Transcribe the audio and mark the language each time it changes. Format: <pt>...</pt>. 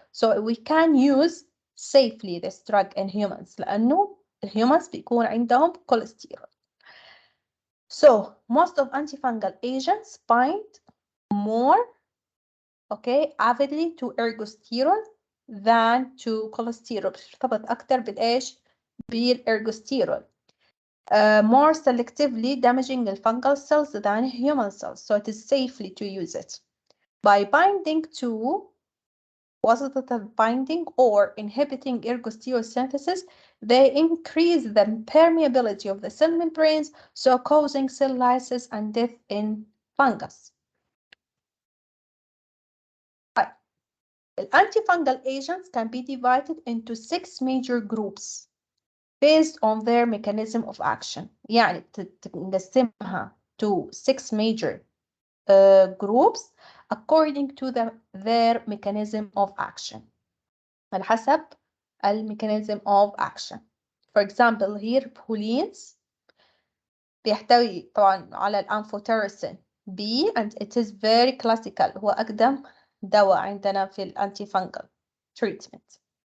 <en>So we can use safely this drug in humans</en> <ar>لأنه الهيومنز بيكون عندهم</ar> <en>cholesterol. So most of antifungal agents bind more okay, avidly to ergosterol than to cholesterol.</en> <ar>بترتبط أكتر بالإيش؟ بالergosterol.</ar> <en>More selectively damaging the fungal cells than human cells, so it is safely to use it. By binding to</en> <ar>وسطة</ar> <en>binding or inhibiting ergosterol synthesis, they increase the permeability of the cell membranes, so causing cell lysis and death in fungus. Antifungal agents can be divided into 6 major groups based on their mechanism of action.</en> <ar>يعني نقسمها</ar> <en>to 6 major groups according to their mechanism of action.</en> <ar>على حسب</ar> <en>mechanism of action. For example, here prolines</en> <ar>بيحتوي طبعا على الأنفوتيرسين B</ar> <en>and it is very classical.</en> <ar>هو أقدم دواء عندنا في antifungal treatment.</ar>